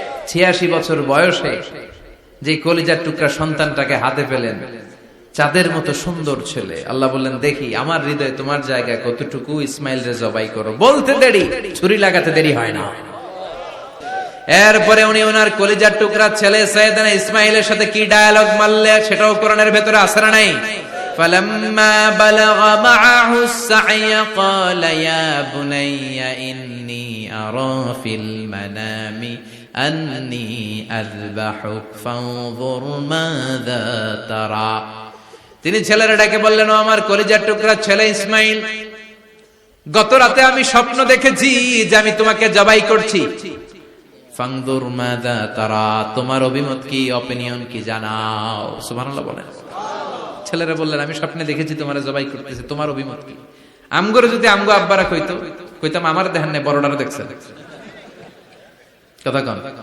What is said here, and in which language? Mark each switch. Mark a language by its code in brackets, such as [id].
[bn] 86 বছর বয়সে যে কলিজার টুকরা সন্তানটাকে হাতে পেলেন, চাঁদের মতো সুন্দর ছেলে। আল্লাহ বললেন, দেখি আমার হৃদয়ে তোমার জায়গা কতটুকু, ইসমাইল রে জবাই করো। বলতে দেরি, ছুরি লাগাতে দেরি হয় না। এরপরে উনি ওনার কলিজার টুকরা ছেলে সাইয়েদনা ইসমাইলের সাথে কি ডায়ালগ মারলে, সেটাও কোরআনের ভেতরে আছে না নাই? [ar] فلما بلغ معه السعي قال يا بني إني أرى في المنام أني أذبحك فانظر ماذا ترى। [bn] তিনি ছেলের ডাকে বললেন, ও আমার কলিজার টুকরা ছেলে ইসমাইল, গত রাতে আমি স্বপ্ন দেখেছি যে আমি তোমাকে জবাই করছি। [ar] ফানজুর মাযা তারা, [bn] তোমার অভিমত কি, অপিনিয়ন কি জানাও। সুবহানাল্লাহ বলেন। ছেলেরা বললেন, আমি স্বপ্নে দেখেছি তোমারে জবাই করতেছি, তোমার অভিমত কি? আমগরে যদি আমগো আব্বারা কইতো, কইতাম আমার দেখেন না, বড়টারে দেখছেন। কথা কন।